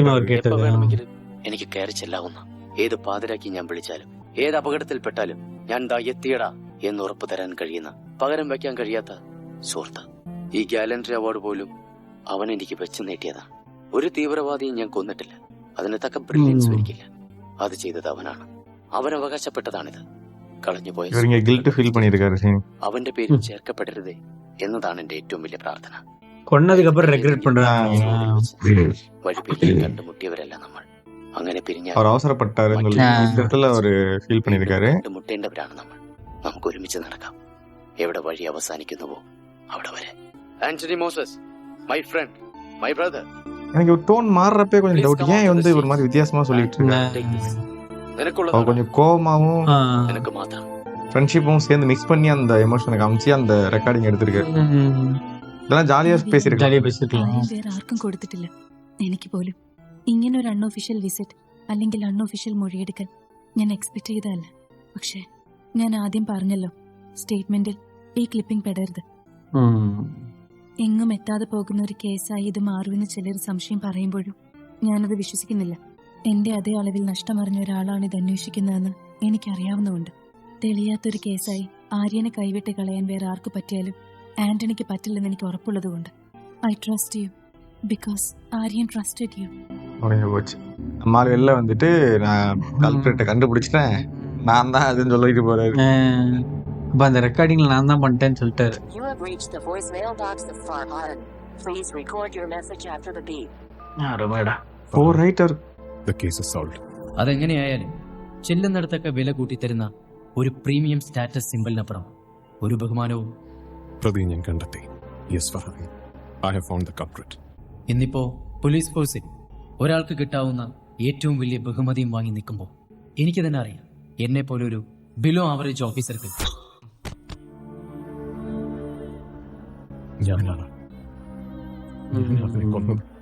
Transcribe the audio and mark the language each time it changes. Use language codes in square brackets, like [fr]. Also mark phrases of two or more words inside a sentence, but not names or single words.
[ml] എപ്പോ വേണമെങ്കിലും എനിക്ക് കയറി ചെല്ലാവുന്ന ഏത് പാതിരാക്കി ഞാൻ വിളിച്ചാലും ഏത് അപകടത്തിൽപ്പെട്ടാലും ഞാൻ ദാ എത്തിയടാ എന്ന് ഉറപ്പു തരാൻ കഴിയുന്ന, പകരം വയ്ക്കാൻ കഴിയാത്ത സുഹൃത്ത്. ഈ [en] gallantry award [ml] പോലും അവൻ എനിക്ക് വെച്ച് നീട്ടിയതാ. ഒരു തീവ്രവാദിയും ഞാൻ കൊന്നിട്ടില്ല, അതിന് തക്ക ബ്രില്യൻസ് ഒരിക്കില്ല. അത് ചെയ്തത് അവനാണ്. അവൻ അവകാശപ്പെട്ടതാണിത്. കളഞ്ഞുപോയ [en] guilt feel [ta] பண்ணிருக்காரு சீனி. [ml] അവന്റെ പേരിൽ ചേർക്കപ്പെടരുതേ എന്നതാണ് എന്റെ ഏറ്റവും വലിയ പ്രാർത്ഥന. [ta] கொன்னதுக்கு அப்புறம் ரெக்ரெட் பண்றாங்க. [ml] വഴിപേരിൽ കണ്ടുമുട്ടിയവരല്ല നമ്മൾ. അങ്ങനെ പിരിഞ്ഞ [ta] அவர் அவசரப்பட்டாருன்னு சொல்லி இந்த இடத்துல அவர் ஃபீல் பண்ணிருக்காரு. [ml] കണ്ടുമുട്ടേണ്ടവരാണ് നമ്മൾ. നമുക്ക് ഒരുമിച്ച് നടക്കാം. എവിടെ വഴി അവസാനിക്കുന്നുവോ അവിടെ വരെ. [en] Antony Moses, my friend, my brother. [ta] எனக்கு ஒரு டோன் மாறுறப்பே கொஞ்சம் டவுட், ஏன் வந்து ஒரு மாதிரி வித்தியாசமா சொல்லிட்டு இருக்காரு. அவர் கொஞ்சம் கோவமாவும் [ml] നിനക്ക് മാത്രം [ta] ஃப்ரெண்ட்ஷிப்பும் சேர்ந்து மிக்ஸ் பண்ணி அந்த எமோஷனை காமிச்சு அந்த ரெக்கார்டிங் எடுத்திருக்காரு. இதெல்லாம் ஜாலியா பேசியிருக்காரு. [ml] വേറെ ആർക്കും കൊടുത്തിട്ടില്ല, എനിക്ക് പോലും. ഇങ്ങനെ ഒരു [en] unofficial visit [ml] അല്ലെങ്കിൽ അൺഒഫീഷ്യൽ മൊഴിയെടുക്കൽ ഞാൻ എക്സ്പെക്ട് ചെയ്തതല്ല. പക്ഷേ ഞാൻ ആദ്യം പറഞ്ഞല്ലോ, സ്റ്റേറ്റ്മെന്റിൽ ഈ ക്ലിപ്പിംഗ് പെടരുത്. എങ്ങും എത്താതെ പോകുന്ന ഒരു കേസായി ഇത് മാറുമെന്ന് ചിലർ സംശയം പറയുമ്പോഴും ഞാനത് വിശ്വസിക്കുന്നില്ല. എന്റെ അതേ അളവിൽ നഷ്ടമറിഞ്ഞ ഒരാളാണ് ഇത് അന്വേഷിക്കുന്നതെന്ന് എനിക്കറിയാവുന്നതുകൊണ്ട്. തെളിയാത്തൊരു കേസായി ആര്യനെ കൈവിട്ട് കളയാൻ വേറെ ആർക്ക് പറ്റിയാലും ആന്റണിക്ക് പറ്റില്ലെന്ന് എനിക്ക് ഉറപ്പുള്ളതുകൊണ്ട്. [en] I trust you because Aryan trusted you. [ta] முடிஞ்சு போச்சு. அம்மா வெளில வந்துட்டு நான் கல்பிரேட்டை கண்டுபிடிச்சிட்டேன், நான் தான் அதுன்னு சொல்லிட்டு போறாரு. அப்ப அந்த ரெக்கார்டிங்ல நான் தான் பண்ணிட்டேன்னு சொல்லிட்டாரு. [en] You have reached the voicemail box of Farhan. Please record your message after the beep. [ml] അറുമേടാ. [en] Oh writer. The case is solved. [ml] അതെങ്ങനെയായാലും ചെല്ലുന്നിടത്തൊക്കെ വില കൂട്ടിത്തരുന്ന ഒരു [en] premium status [ml] സിംബലിനപ്പുറം ഒരു ബഹുമാനവും പ്രതി ഞാൻ കണ്ടെത്തി. യെസ് ഫർഹാൻ, [en] I have found the culprit. [ml] ഇന്നിപ്പോ പോലീസ് ഫോഴ്സിൽ ഒരാൾക്ക് കിട്ടാവുന്ന ഏറ്റവും വലിയ ബഹുമതിയും വാങ്ങി നിൽക്കുമ്പോൾ എനിക്ക് തന്നെ അറിയാം, എന്നെ പോലൊരു [en] below average [ml] ഓഫീസർക്ക് ഞാനാണ് അവനെ കൊന്നത്.